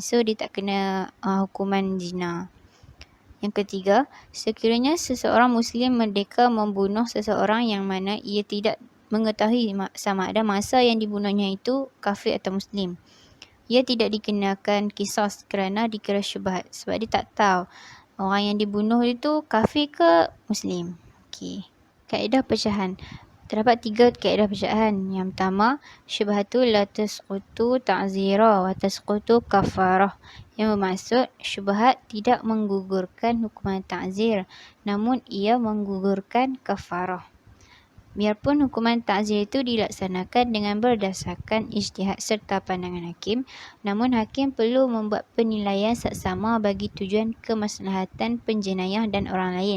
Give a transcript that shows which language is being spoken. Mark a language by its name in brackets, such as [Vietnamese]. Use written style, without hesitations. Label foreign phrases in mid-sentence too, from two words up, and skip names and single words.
[Malay] So dia tak kena hukuman zina. Yang ketiga, sekiranya seseorang Muslim merdeka membunuh seseorang yang mana ia tidak mengetahui sama ada masa yang dibunuhnya itu kafir atau Muslim, ia tidak dikenakan qisas kerana dikira syubhat sebab dia tak tahu orang yang dibunuh itu kafir ke Muslim. Okey. Kaedah pecahan. Terdapat 3 kaedah pecahan. Yang pertama, [Arabic] الشبهة لا تسقط التعزير وتسقط الكفارة, [Malay] yang bermaksud syubhat tidak menggugurkan hukuman ta'zir, namun ia menggugurkan kafarah. Biarpun hukuman ta'zir itu dilaksanakan dengan berdasarkan ijtihad serta pandangan hakim, namun hakim perlu membuat penilaian saksama bagi tujuan kemaslahatan penjenayah dan orang lain.